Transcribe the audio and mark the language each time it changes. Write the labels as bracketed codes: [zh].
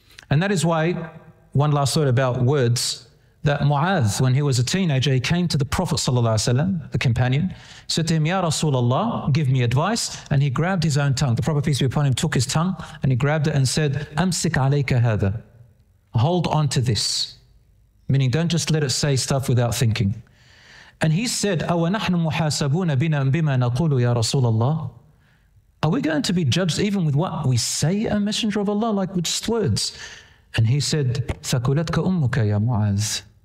[en] And that is why, one last word about words, that Mu'adh, when he was a teenager, he came to the Prophet ﷺ, the companion, said to him, [ar] "Ya Rasulullah, [en] give me advice." And he grabbed his own tongue. The Prophet, peace be upon him, took his tongue and he grabbed it and said, [ar] "Amsik alayka hadha." [en] Hold on to this. Meaning, don't just let it say stuff without thinking. And he said, [ar] "أَوَنَحْنُ مُحَاسَبُونَ بِنَا بِمَا نَقُولُ يَا رَسُولَ اللَّهِ." [en] Are we going to be judged even with what we say, a messenger of Allah, like with just words? And he said, [ar] "ثَكُلَتْكَ أُمُّكَ يَا مُعَاذ."